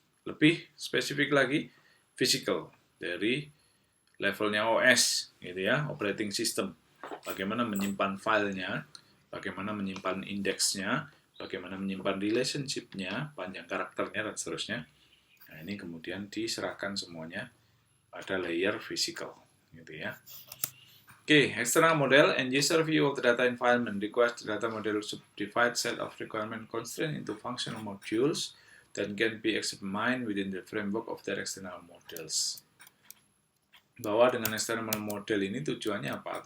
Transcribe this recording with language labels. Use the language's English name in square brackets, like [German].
[Indonesian] Lebih spesifik lagi, physical dari levelnya OS, gitu ya, operating system. Bagaimana menyimpan filenya, bagaimana menyimpan indeksnya, bagaimana menyimpan relationship-nya, panjang karakternya dan seterusnya. Nah, ini kemudian diserahkan semuanya pada layer physical, gitu ya. [English] Okay, external model and user view of the data environment requires the data model to divide set of requirement constraints into functional modules that can be examined within the framework of their external models. [Indonesian] Bahwa dengan external model ini tujuannya apa?